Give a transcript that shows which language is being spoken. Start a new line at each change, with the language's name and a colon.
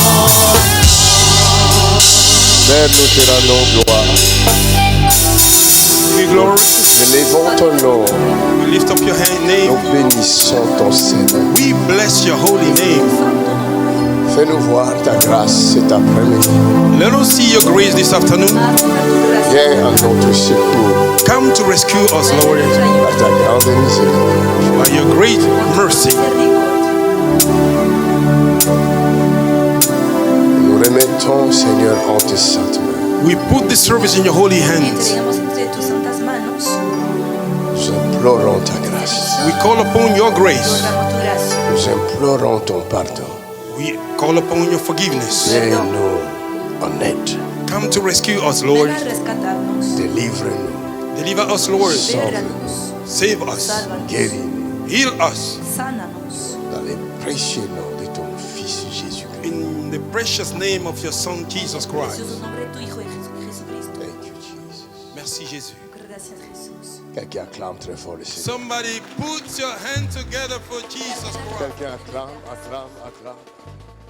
French: Père, nous te rendons gloire.
English: We glory.
French: Élevons ton nom.
English: We lift up your name.
French: Nous bénissons ton Seigneur.
English: We bless your holy name.
French: Fais-nous voir ta grâce cet après-midi.
English: Let us see your grace this afternoon.
French: Viens à notre secours.
English: Come to rescue us, Lord,
French: Par ta grande miséricorde.
English: by your great mercy.
French: Nous remettons, Seigneur, en tes saintes mains.
English: We put this service in your holy hands.
French: Nous implorons ta grâce.
English: We call upon your grace.
French: Nous implorons ton pardon.
English: We call upon your forgiveness.
French: Viens-nous en aide.
English: Come to rescue us, Lord.
French: Délivre-nous.
English: Deliver us, Lord.
French: Sauve-nous.
English: Save us.
French: Guéris-nous.
English: Heal us.
French: Dans le précieux nom de ton Fils Jésus-Christ.
English: In the precious name of your Son, Jesus Christ. Thank you, Jesus.
French: Merci, Jésus. Quelqu'un acclame très fort le Seigneur.
English: Somebody put your hand together for Jesus Christ.
French: Quelqu'un acclame, acclame, acclame.